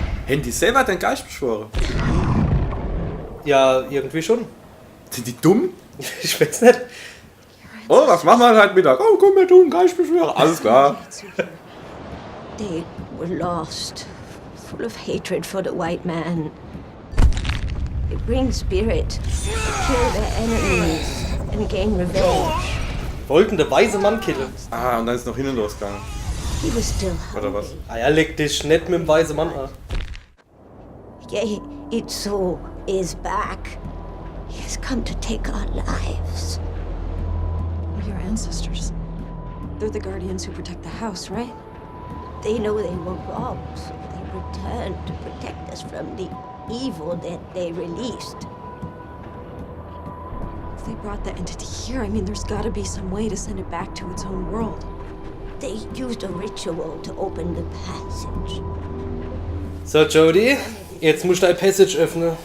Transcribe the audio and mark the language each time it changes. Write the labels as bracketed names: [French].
[German] Haben die selber den Geist beschworen? Ja, irgendwie schon. Sind die dumm? Ich weiß nicht. Oh, was machen wir heute Mittag? Oh, komm, wir tun Geist beschwören. Alles klar. [English] They were lost, full of hatred for the white man. They bring spirit to kill their enemies and gain revenge. [German] Wollten der weise Mann killen. Ah, und dann ist noch hinten losgegangen. [English] He was still [German] Oder [English] hungry. [German] was? Ah ja, leg dich nicht mit dem weisen Mann an. [English] Yea, Itzo is back. He has come to take our lives. We're your ancestors. They're the guardians who protect the house, right? They know they were robbed, so they returned to protect us from the evil that they released. If they brought that entity here, I mean, there's gotta be some way to send it back to its own world. They used a ritual to open the passage. [German] So, Jody, jetzt musst du dein Passage öffnen.